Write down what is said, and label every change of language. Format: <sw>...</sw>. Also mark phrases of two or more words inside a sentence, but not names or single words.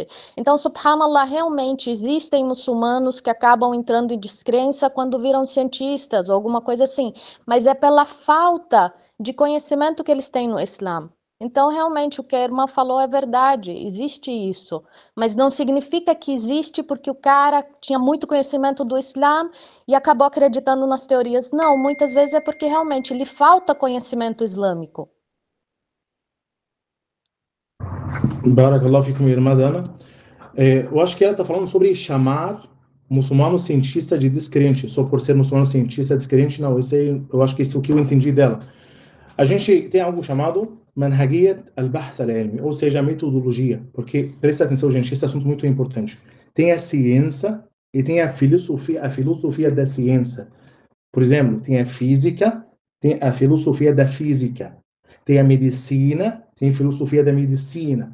<pt>Então, subhanallah, realmente existem muçulmanos que acabam entrando em descrença quando viram cientistas ou alguma coisa assim, mas é pela falta de conhecimento que eles têm no Islã. Então, realmente, o que a irmã falou é verdade, existe isso, mas não significa que existe porque o cara tinha muito conhecimento do Islã e acabou acreditando nas teorias. Não, muitas vezes é porque realmente lhe falta conhecimento islâmico.</pt> <ar>بارك الله فيكم,</ar> <pt>minha irmã Dana. Eu acho que ela está falando sobre chamar muçulmano cientista de descrente, só por ser muçulmano cientista descrente. Não, eu acho que isso é o que eu entendi dela. A gente tem algo chamado</pt> <ar>منهجية البحث العلمي,</ar> <pt>ou seja, a metodologia, porque, presta atenção, gente, esse assunto é muito importante. Tem a ciência e tem a filosofia da ciência. Por exemplo, tem a física, tem a filosofia da física. Tem a medicina, tem a filosofia da medicina.</pt>